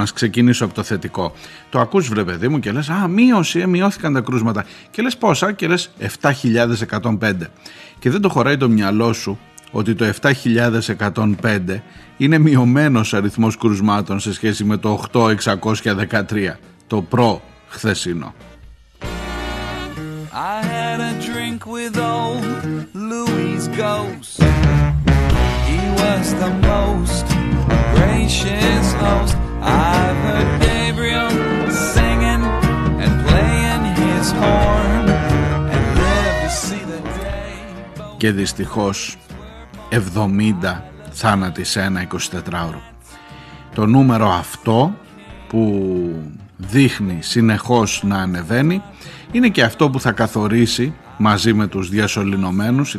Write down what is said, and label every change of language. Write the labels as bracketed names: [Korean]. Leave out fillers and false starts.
[Greek] Ας ξεκινήσω από το θετικό. Το ακούς βρε παιδί μου και λες μειώθηκαν τα κρούσματα, και λες πόσα, και λες 7.105, και δεν το χωράει το μυαλό σου ότι το 7.105 είναι μειωμένος αριθμός κρουσμάτων σε σχέση με το 8.613 το προ χθεσινό. [English] I had a drink with old Louis Ghost. Was the most gracious host I've heard Gabriel singing and playing his horn and live to see the day. [Greek] Και δυστυχώς 70 θάνατοι σε ένα 24ωρο. Το νούμερο αυτό που δείχνει συνεχώς να ανεβαίνει είναι και αυτό που θα καθορίσει μαζί με τους διασωληνωμένους.